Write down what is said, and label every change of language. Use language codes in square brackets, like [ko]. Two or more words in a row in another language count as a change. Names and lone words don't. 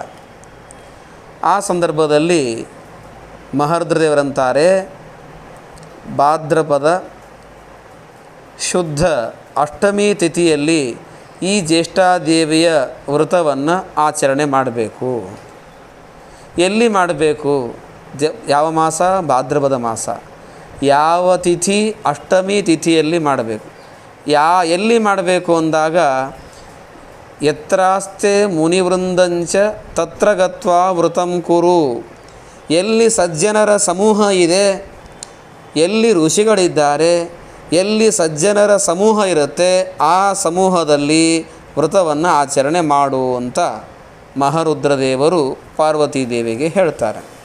[kn] ಆ ಸಂದರ್ಭದಲ್ಲಿ ಮಹಾರುದ್ರದೇವರಂತಾರೆ, ಭಾದ್ರಪದ ಶುದ್ಧ ಅಷ್ಟಮಿ ತಿಥಿಯಲ್ಲಿ ಈ ಜ್ಯೇಷ್ಠಾದೇವಿಯ ವ್ರತವನ್ನು ಆಚರಣೆ ಮಾಡಬೇಕು. ಎಲ್ಲಿ ಮಾಡಬೇಕು? ಯಾವ ಮಾಸ? ಭಾದ್ರಪದ ಮಾಸ. ಯಾವ ತಿಥಿ? ಅಷ್ಟಮಿ ತಿಥಿಯಲ್ಲಿ ಮಾಡಬೇಕು. ಎಲ್ಲಿ ಮಾಡಬೇಕು ಅಂದಾಗ, [sa] ಯತ್ರಾಸ್ತೆ ಮುನಿವೃಂದಂಚ ತತ್ರ ಗತ್ವಾ ವೃತಂ ಕುರು. [kn] ಎಲ್ಲಿ ಸಜ್ಜನರ ಸಮೂಹ ಇದೆ, ಎಲ್ಲಿ ಋಷಿಗಳಿದ್ದಾರೆ, ಎಲ್ಲಿ ಸಜ್ಜನರ ಸಮೂಹ ಇರುತ್ತೆ, ಆ ಸಮೂಹದಲ್ಲಿ ವ್ರತವನ್ನು ಆಚರಣೆ ಮಾಡು ಅಂತ ಮಹಾರುದ್ರದೇವರು ಪಾರ್ವತೀ ದೇವಿಗೆ ಹೇಳ್ತಾರೆ.